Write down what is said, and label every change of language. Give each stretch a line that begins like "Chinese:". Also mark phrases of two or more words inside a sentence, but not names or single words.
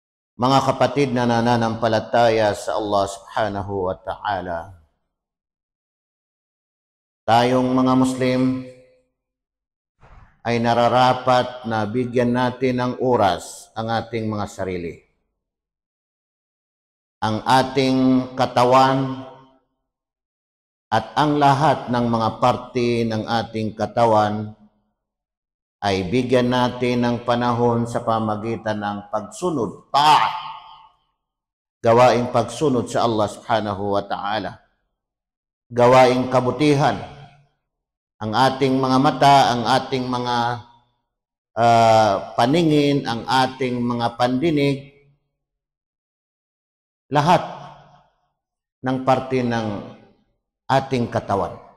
Filipino: Mga kapatid na nananampalataya sa
Arabic: الله سبحانه وتعالى,
Filipino: tayong mga Muslim ay nararapat na bigyan natin ng oras ang ating mga sarili. Ang ating katawan at ang lahat ng mga parte ng ating katawan ay bigyan natin ng panahon sa pamagitan ng pagsunod, ta'at, gawaing pagsunod sa
Arabic: الله سبحانه وتعالى,
Filipino: gawaing kabutihan. Ang ating mga mata, ang ating mga paningin, ang ating mga pandinig, lahat ng parte ng ating katawan.